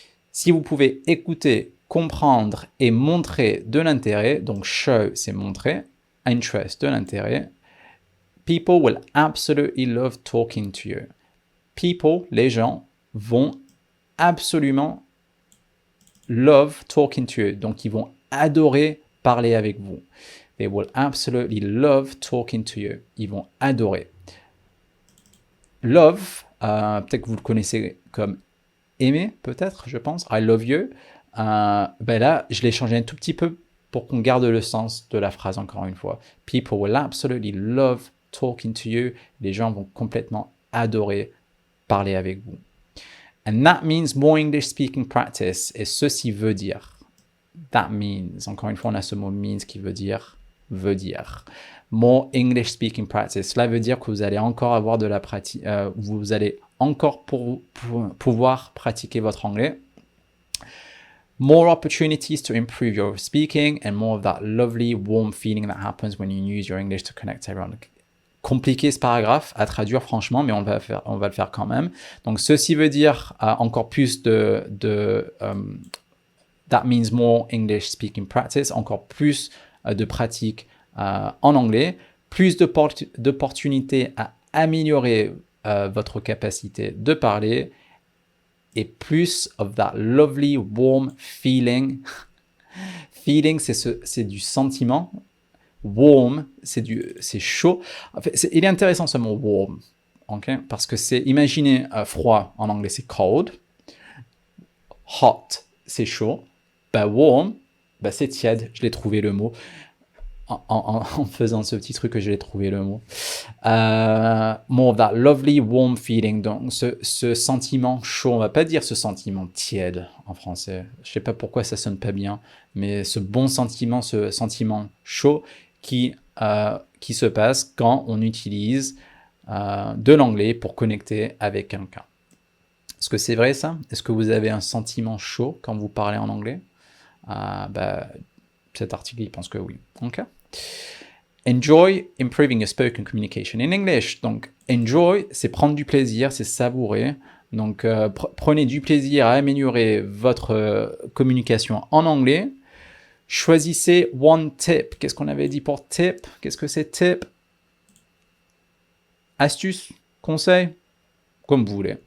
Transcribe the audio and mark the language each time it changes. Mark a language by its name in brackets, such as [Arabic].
[French] Si vous pouvez écouter, comprendre et montrer de l'intérêt, donc show, c'est montrer, interest, de l'intérêt, [English] people will absolutely love talking to you. [French] People, les gens, vont absolument [English] love talking to you. [French] Donc, ils vont adorer parler avec vous. [English] They will absolutely love talking to you. [French] Ils vont adorer. Love, peut-être que vous le connaissez comme aimer, peut-être, je pense. [English] I love you. [French] Ben là, je l'ai changé un tout petit peu pour qu'on garde le sens de la phrase encore une fois. [English] People will absolutely love talking to you. [French] Les gens vont complètement adorer parler avec vous. [English] And that means more English speaking practice. [French] Et ceci veut dire. [English] That means. [French] Encore une fois, on a ce mot means qui veut dire. [English] More English speaking practice. [French] Cela veut dire que vous allez encore avoir de la pratique. Vous allez encore pouvoir pratiquer votre anglais. [English] More opportunities to improve your speaking and more of that lovely warm feeling that happens when you use your English to connect everyone. [French] Compliqué ce paragraphe à traduire franchement, mais on va le faire quand même. Donc ceci veut dire encore plus [English] that means more English speaking practice, [French] encore plus de pratique en anglais, plus d'opportunités à améliorer votre capacité de parler et plus [English] of that lovely warm feeling. [French] Feeling, c'est du sentiment. Warm, c'est chaud. En fait, il est intéressant ce mot warm, okay? Parce que c'est, imaginez froid en anglais, c'est cold. Hot, c'est chaud. Bah, warm, bah, c'est tiède. Je l'ai trouvé le mot. En faisant ce petit truc que je l'ai trouvé le mot. [English] More of that lovely warm feeling. [French] Donc, ce sentiment chaud, on va pas dire ce sentiment tiède en français. Je sais pas pourquoi ça sonne pas bien, mais ce bon sentiment, ce sentiment chaud qui se passe quand on utilise de l'anglais pour connecter avec quelqu'un. Est-ce que c'est vrai ça? Est-ce que vous avez un sentiment chaud quand vous parlez en anglais? Cet article, il pense que oui. Ok. [English] Enjoy improving your spoken communication in English. [French] Donc, enjoy, c'est prendre du plaisir, c'est savourer. Donc, prenez du plaisir à améliorer votre communication en anglais. Choisissez one tip. Qu'est-ce qu'on avait dit pour tip? Qu'est-ce que c'est tip? Astuce? Conseil? Comme vous voulez.